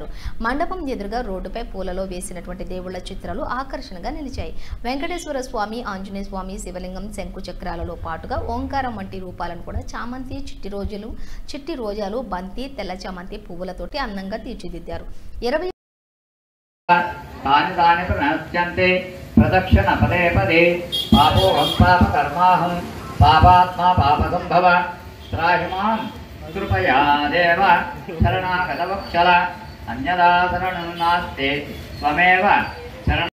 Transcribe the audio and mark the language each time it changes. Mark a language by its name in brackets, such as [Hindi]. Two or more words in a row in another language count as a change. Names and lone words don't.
[Telugu] మండపం ఎదురుగా రోడ్డుపై పూలలో వేసినటువంటి దేవుళ్ల చిత్రాలు ఆకర్షణగా నిలిచాయి. వెంకటేశ్వర స్వామి, ఆంజనేయ స్వామి, శివలింగం, శంకు చక్రాలలో పాటుగా ఓంకారం వంటి రూపాలను కూడా చామంతి, చిట్టి రోజాలు, బంతి, తెల్ల చామంతి పువ్వులతోటి అందంగా తీర్చిదిద్దారు. 20 [Sanskrit] तानि प्रणश्यन्ते प्रदक्षिण पदे पदे पापोऽहं पापकर्माहं पापात्मा पापसम्भव त्राहि मां कृपया देव शरणागतवत्सल अन्यदा शरणं नास्ति त्वमेव शरणं.